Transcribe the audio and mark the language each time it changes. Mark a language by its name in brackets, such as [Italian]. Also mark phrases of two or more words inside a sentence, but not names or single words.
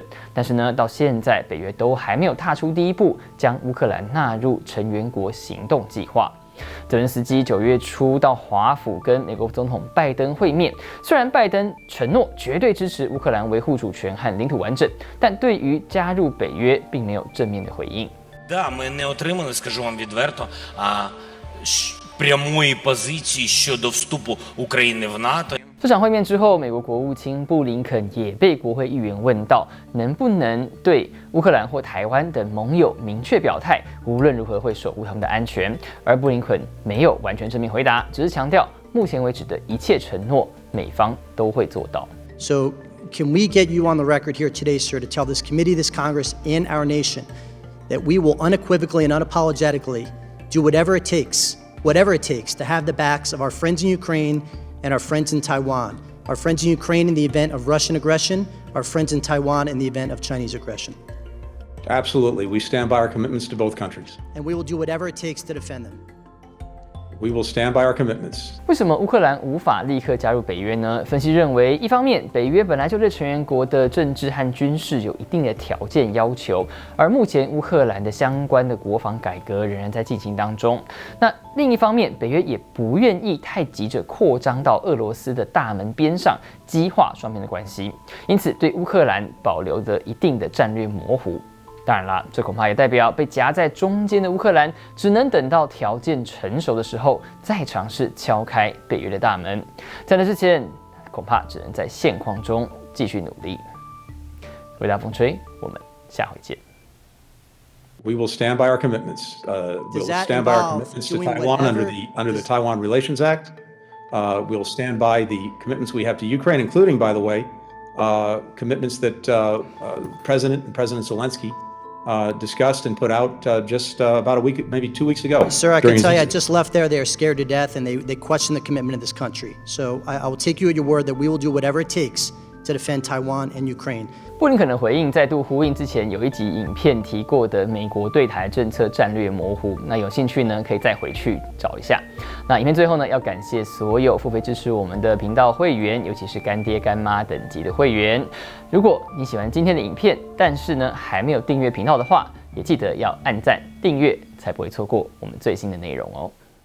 [Chinese] 但是呢，到现在北约都还没有踏出第一步，将乌克兰纳入成员国行动计划。泽连斯基9月初到华府跟美国总统拜登会面，虽然拜登承诺绝对支持乌克兰维护主权和领土完整，但对于加入北约并没有正面的回应。 [Ukrainian] Да, ми не отримали, скажу вам відверто, прямої позиції щодо вступу України в НАТО. [Chinese] 这场会面之后，美国国务卿布林肯也被国会议员问到，能不能对乌克兰或台湾等盟友明确表态，无论如何会守护他们的安全。而布林肯没有完全正面回答，只是强调目前为止的一切承诺，美方都会做到。 [English] So, can we get you on the record here today, sir, to tell this committee, this Congress, and our nation that we will unequivocally and unapologetically do whatever it takes to have the backs of our friends in Ukraine and our friends in Taiwan. Our friends in Ukraine in the event of Russian aggression, our friends in Taiwan in the event of Chinese aggression. Absolutely. We stand by our commitments to both countries. And we will do whatever it takes to defend them. We will stand by our commitments. [Chinese] 为什么乌克兰无法立刻加入北约呢？分析认为，一方面，北约本来就对成员国的政治和军事有一定的条件要求，而目前乌克兰的相关的国防改革仍然在进行当中。那另一方面，北约也不愿意太急着扩张到俄罗斯的大门边上，激化双边的关系，因此对乌克兰保留着一定的战略模糊。当然啦，这恐怕也代表被夹在中间的乌克兰只能等到条件成熟的时候，再尝试敲开北约的大门。在那之前，恐怕只能在现况中继续努力。伟大风吹，我们下回见。 [English] We will stand by our commitments. We'll stand by our commitments to Taiwan under the Taiwan Relations Act. We'll stand by the commitments we have to Ukraine, including, by the way, commitments that President Zelensky discussed and put out just about a week, maybe 2 weeks ago. Sir, I can tell you, I just left there. They are scared to death, and they question the commitment of this country. So I will take you at your word that we will do whatever it takes to defend Taiwan and Ukraine. [Chinese] 布林肯的回应再度呼应之前有一集影片提过的美国对台政策战略模糊。那有兴趣呢，可以再回去找一下。那影片最后呢，要感谢所有付费支持我们的频道会员，尤其是干爹干妈等级的会员。如果你喜欢今天的影片，但是呢还没有订阅频道的话，也记得要按赞订阅，才不会错过我们最新的内容哦。